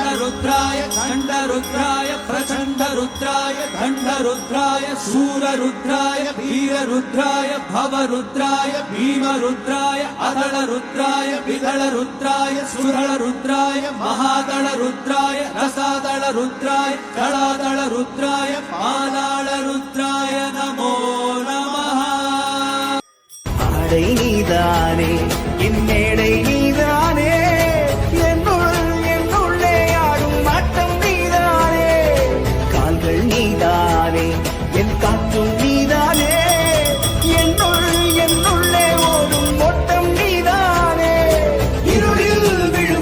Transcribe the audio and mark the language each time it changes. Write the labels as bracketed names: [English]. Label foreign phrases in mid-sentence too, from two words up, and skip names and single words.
[Sanskrit] रुद्राय खंड रुद्राय, प्रचंड रुद्राय दंड रुद्राय, शूर रुद्राय वीर रुद्राय, भव रुद्राय भीम रुद्राय, अदल रुद्राय विदल रुद्राय, सुरल रुद्राय महादल रुद्राय, रसादल रुद्राय, कलादल रुद्राय, पादाल रुद्राय नमो नमः। [Tamil] ஆடை நீதானே இன்னேடை நீதானே, என்னுள்ளே ஆடும் ஆட்டம் நீதானே, கால்கள் நீதானே என் காற்றும் நீதானே, என்னுள்ளே ஓடும் ஓட்டம் நீதானே, இருளில் விழும்